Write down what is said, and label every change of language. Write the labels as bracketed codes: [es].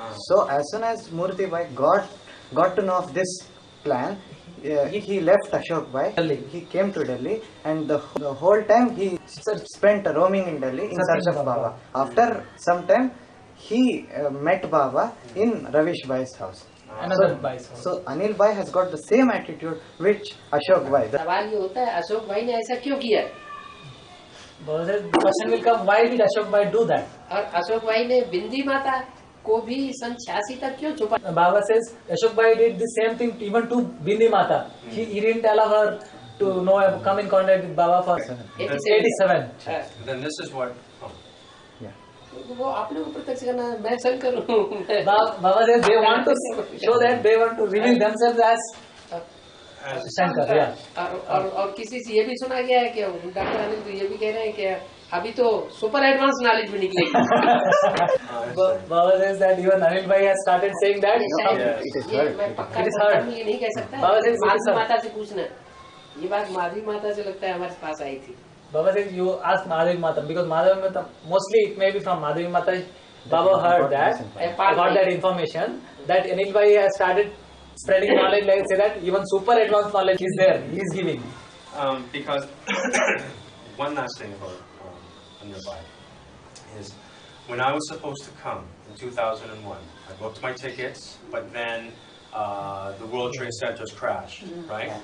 [en] So as soon as Murti Bhai got to know of this plan, he left Ashok Bhai. He came to Delhi, and the whole time he spent roaming in Delhi in search of Baba. After some time, he met Baba in Ravish Bhai's house. Another Bhai's house. So Anil Bhai has got the same attitude which Ashok Bhai. [hi] सवाल ये होता है अशोक भाई ने ऐसा क्यों किया? [en] Baba says, the question will come, why did Ashok Bhai do that? [hi] और अशोक भाई ने बिंदी माता को भी सन 86 तक क्यों छुपा? [en] Baba says, Ashok Bhai did the same thing even to Bindi Mata. He didn't allow her to come in contact with Baba for 87. Then this is what. [hi] वो आपने को प्रत्यक्ष करना है, मैं शंकर हूँ। [en] Baba says they want to show that they want to reveal themselves as Shankar. Yeah. [hi] और किसी से ये भी सुना गया है कि डॉक्टर अनिल तो ये भी कह रहे हैं कि अभी तो सुपर एडवांस नॉलेज भी निकलेगी। [en] Baba says that even Anil Bhai has started saying that. [hi] मैं पक्का ये नहीं कह सकता। माधवी माता से पूछना, ये बात माधवी माता से लगता है हमारे पास आई थी। [en] Baba says you ask Madhavi Mata, because Madhavi Mata, mostly it may be from Madhavi Mata. Baba heard that, got that information that Anil Bhai has started spreading knowledge, like say that even super advanced knowledge is there, he is giving. Because one last thing about Anil Bhai is when I was supposed to come in 2001, I booked my tickets, but then the World Trade Centers crashed, right?